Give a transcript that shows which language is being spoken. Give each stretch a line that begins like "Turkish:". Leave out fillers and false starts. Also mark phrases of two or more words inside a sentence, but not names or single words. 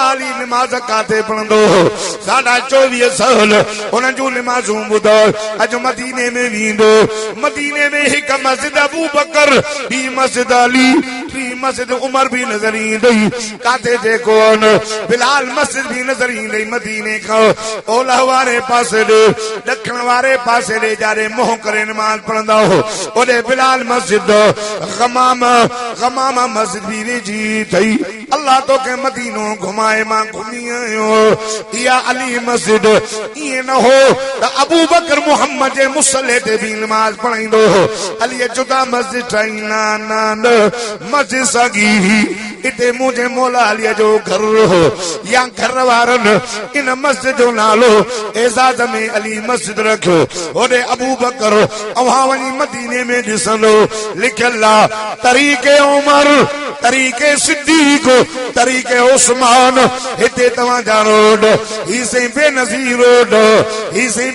Sindhi: अली नमाज काथे पढ़ंदो साढा 24 साल उन जो नमाजूं ॿुधो अज मदीने में वींदो मदीने में हिक मस्जिद अबू बकर ॿी मस्जिद अली टी मस्जिद उमर भी नजर ईंदई काथे जे कोन बिलाल मस्जिद भी नजर ईंदई मदीने खां ओलह वारे पासे ॾे ॾखण वारे पासे ॾे जारे मोह करे नमाज पढ़ंदा हो ओॾे बिलाल मस्जिद गमामा मस्जिद भी वेझी थई अल्लाह तो के मदीनो घुमाए मां घुमी आयो इहा अली मस्जिद ईअं न हो त अबू बकर मुहम्मद जे मुसल्ले ते भी नमाज पढ़ाईंदो हो अली जुदा मस्जिद ठाही न मस्जिद साॻी इते मुंहिंजे मौला अलीअ जो घर हो या घर वारनि इन मस्जिद जो नालो एजाज में अली मस्जिद रखियो होॾे अबू बकर अवां वञी मदीने में ॾिसंदो लिखियल आहे तरीक़े उमर तरीक़े सिद्दीक तरीक़े उस्मान हिते तव्हांजा रोड ही साईं बेनज़ीर रोड ही साईं